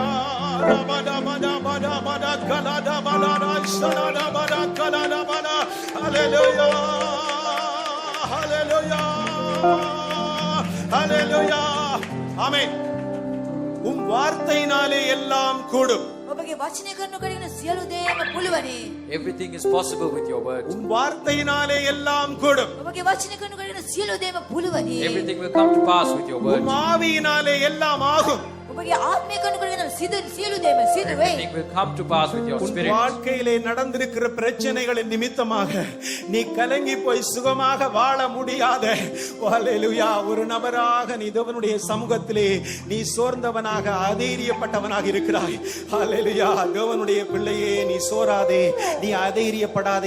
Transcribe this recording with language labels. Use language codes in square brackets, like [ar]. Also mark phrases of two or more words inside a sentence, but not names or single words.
[ta] ரபட மட மட மட கலட மட ரஷலட மட கலட மட. ஹalleluya. ஹalleluya. ஹalleluya. ஆமென். உம் வார்த்தையினாலே எல்லாம் கூடும். [si] ඔබගේ වචනය කරනු කරගෙන සියලු දේම පුළුවනි. [en] Everything is possible with your word. [ta] உம் வார்த்தையினாலே எல்லாம் கூடும். [si] ඔබගේ වචනය කරනු කරගෙන සියලු දේම පුළුවනි. [en] Everything will come to pass with your word. [ta] உம் ஆவியினாலே எல்லாம் ஆகும். [si] ඔබගේ ආත්මය කරනු කරගෙන සියලු දේම සිදු වෙයි. [en] Everything will come to pass with your [ta] உன் [en] spirit. [ta] வாழ்க்கையிலே நடந்திருக்கிற பிரச்சனைகளின் நிமித்தமாக நீ கலங்கி போய் சுகமாக வாழ முடியாத ஹalleluya ஒரு நபராக நீ தேவனுடைய சமூகத்திலே நீ சோர்ந்தவனாக அதீரியப்பட்டவனாக இருக்கிறாய். ஹalleluya தேவனுடைய பிள்ளையே நீ சோராதே, நீ அதீரியப்படாதே.